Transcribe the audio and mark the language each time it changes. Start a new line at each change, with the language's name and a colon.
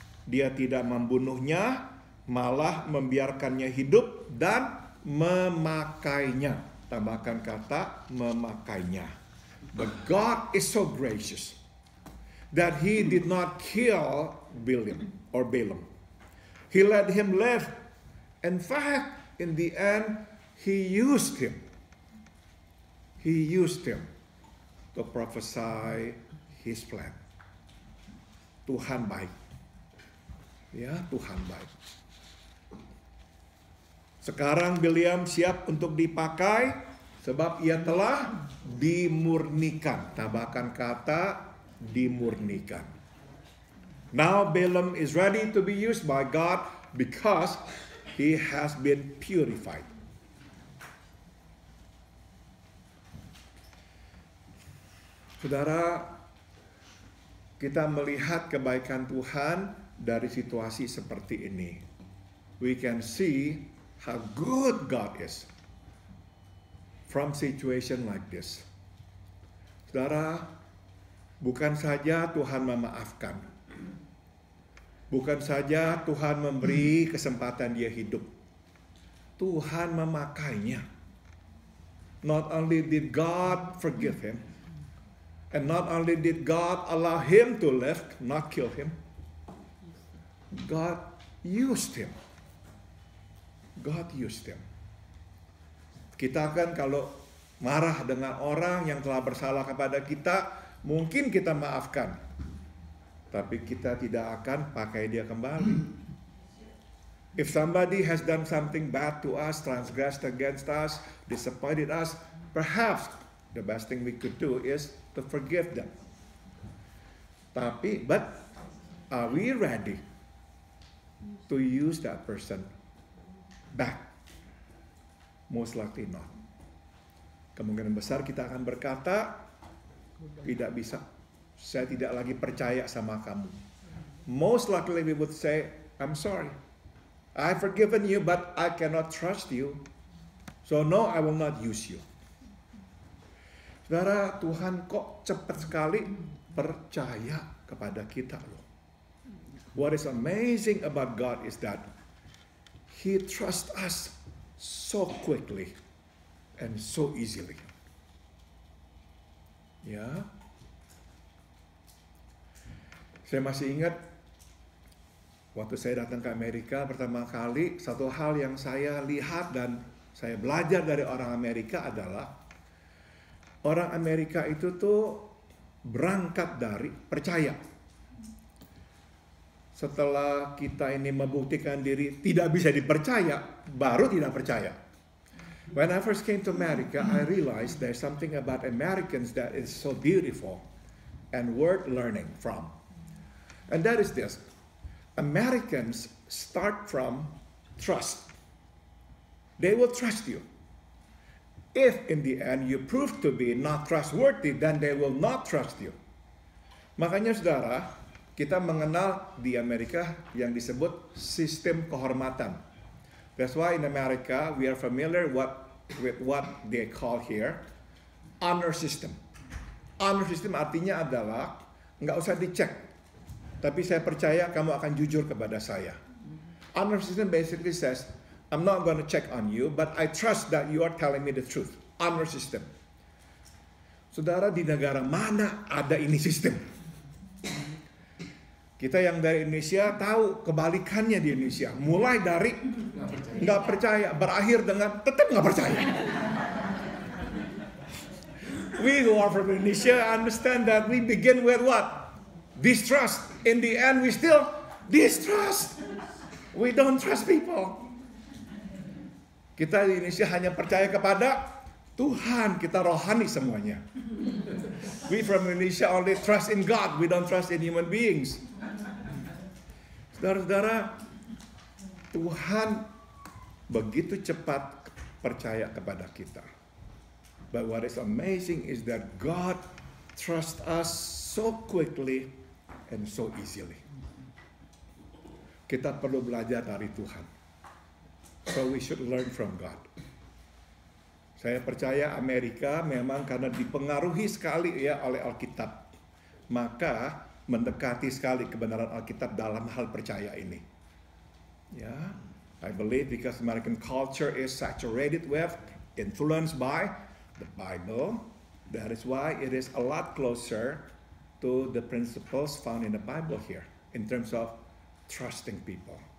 Indonesian: Dia tidak membunuhnya, malah membiarkannya hidup dan memakainya. Tambahkan kata memakainya.
English: But God is so gracious that He did not kill Balaam. He let him live. In fact, in the end, He used him. He used him to prophesy His plan.
Indonesian: Tuhan baik. Ya, Tuhan baik. Sekarang Bileam siap untuk dipakai sebab ia telah dimurnikan. Tambahkan kata dimurnikan.
English: Now Balaam is ready to be used by God because he has been purified.
Indonesian: Saudara, kita melihat kebaikan Tuhan dari situasi seperti ini.
English: We can see how good God is from situation like this.
Indonesian: Saudara, bukan saja Tuhan memaafkan. Bukan saja Tuhan memberi kesempatan dia hidup. Tuhan memakainya.
English: Not only did God forgive him, and not only did God allow him to live, not kill him, God used him. God used him.
Indonesian: Kita kan kalau marah dengan orang yang telah bersalah kepada kita, mungkin kita maafkan. Tapi kita tidak akan pakai dia kembali.
English: If somebody has done something bad to us, transgressed against us, disappointed us, perhaps the best thing we could do is to forgive them. But are we ready to use that person back? Most likely not.
Indonesian: Kemungkinan besar kita akan berkata, tidak bisa. Saya tidak lagi percaya sama kamu.
English: Most likely we would say, I'm sorry. I've forgiven you, but I cannot trust you. So no, I will not use you.
Indonesian: Saudara, Tuhan kok cepat sekali percaya kepada kita loh.
English: What is amazing about God is that He trusts us so quickly and so easily.
Indonesian: Ya. Saya masih ingat waktu saya datang ke Amerika pertama kali, satu hal yang saya lihat dan saya belajar dari orang Amerika adalah orang Amerika itu tuh berangkat dari percaya. Setelah kita ini membuktikan diri tidak bisa dipercaya, baru tidak percaya.
English: When I first came to America, I realized there's something about Americans that is so beautiful and worth learning from. And that is this. Americans start from trust. They will trust you. If in the end you prove to be not trustworthy, then they will not trust you.
Indonesian: Makanya saudara, kita mengenal di Amerika yang disebut sistem kehormatan.
English: That's why in America we are familiar with what they call here honor system.
Indonesian: Honor system artinya adalah nggak usah dicek. Tapi saya percaya kamu akan jujur kepada saya.
English: Honor system basically says, I'm not going to check on you, but I trust that you are telling me the truth.
Indonesian: Honor system. Saudara, di negara mana ada ini sistem? Kita yang dari Indonesia tahu kebalikannya di Indonesia. Mulai dari nggak percaya, berakhir dengan tetap nggak percaya.
English: We who are from Indonesia understand that we begin with what? Distrust. In the end, we still distrust. We don't trust people.
Indonesian: Kita di Indonesia hanya percaya kepada Tuhan. Kita rohani semuanya.
English: We from Indonesia only trust in God. We don't trust in human beings.
Indonesian: Saudara-saudara, Tuhan begitu cepat percaya kepada kita.
English: But what is amazing is that God trusts us so quickly and so easily.
Indonesian: kita perlu belajar dari Tuhan.
English: So we should learn from God.
Indonesian: Saya percaya Amerika memang karena dipengaruhi sekali ya oleh Alkitab, maka mendekati sekali kebenaran Alkitab dalam hal percaya ini.
English: Ya, I believe because American culture is saturated with, influenced by the Bible, that is why it is a lot closer to the principles found in the Bible here in terms of trusting people.